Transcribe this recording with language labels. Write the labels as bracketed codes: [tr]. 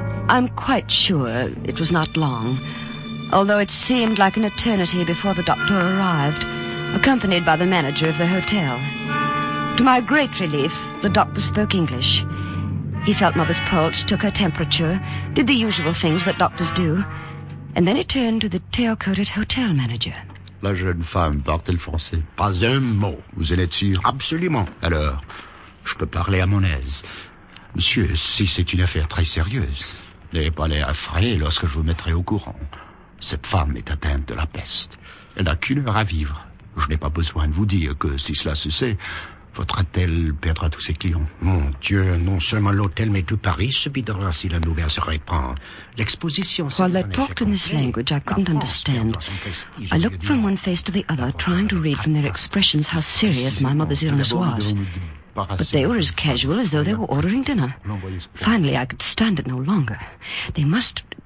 [en] I'm quite sure it was not long, although it seemed like an eternity before the doctor arrived, accompanied by the manager of the hotel. To my great relief, the doctor spoke English. He felt Mother's pulse, took her temperature, did the usual things that doctors do, and then he turned to the tail-coated hotel manager. [fr] La jeune femme parle-t-elle français? Pas un mot. Vous en êtes sûr? Absolument. Alors, je peux parler à mon aise. Monsieur, si c'est une affaire très sérieuse... N'ayez pas l'air effrayé lorsque je vous mettrai au courant. Cette femme est atteinte de la peste. Elle n'a qu'une heure à vivre. Je n'ai pas besoin de vous dire que, si cela se sait, faudra-t-elle perdre tous ses clients. Mon Dieu, non seulement l'hôtel, mais tout Paris se bidera si la nouvelle se répand. L'exposition... [en] While they talked in this language, I couldn't understand. I looked from one face to the other, trying to read from their expressions how serious my mother's illness was. But they were as casual as though they were ordering dinner. Finally, I could stand it no longer. They must...